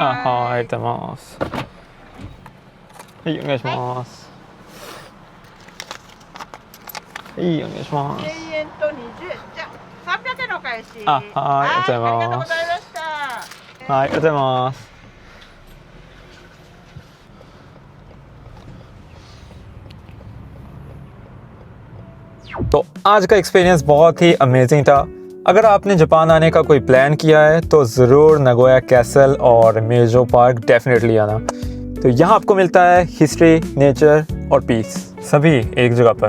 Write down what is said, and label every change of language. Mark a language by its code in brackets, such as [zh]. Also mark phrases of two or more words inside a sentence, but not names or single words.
[ja] はい、ありがとうございます。はい、お願いします。いいお願いします。 1000円と20円。じゃあ300円のお返し。あ、はい、ありがとうございます。ありがとうございました。はい、ありがとうございます。 [hi] तो आज का एक्सपीरियंस बहुत ही अमेजिंग था। अगर आपने जापान आने का कोई प्लान किया है तो ज़रूर नगोया कैसल और मेजो पार्क डेफिनेटली आना। तो यहाँ आपको मिलता है हिस्ट्री, नेचर और पीस, सभी एक जगह पर।